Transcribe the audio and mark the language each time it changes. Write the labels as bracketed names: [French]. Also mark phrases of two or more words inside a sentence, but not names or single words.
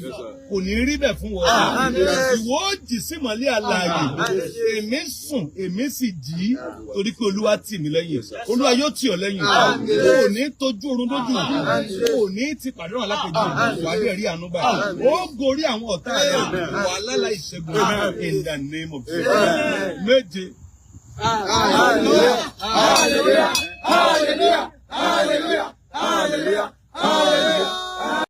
[English] Yes, sir. [Yoruba] Kò ní rí bẹ̀ fún wọn. Àmín. Ìwọ ó jì sí ìmọ́lẹ̀ alààyè. Àmín. Èmi sùn, èmi sì jí. Torí pé Olúwa tì mí lẹ́yìn. Olúwa yóò tì ọ́ lẹ́yìn. Àmín. O ò ní tójú oorun dójú. Àmín. O ò ní ti pàdé ọ̀run alákejì. Àmín. Wà á dẹ̀ rí àánú gbà. Àmín. Ó gorí àwọn ọ̀tá rẹ̀. Àmín. Wà á lálàá ìṣẹ́gun. Àmín. [English] In the name of Jesus. [Yoruba] Àmín. Méje. [English] Hallelujah. Hallelujah. Hallelujah. Hallelujah. Hallelujah. Hallelujah.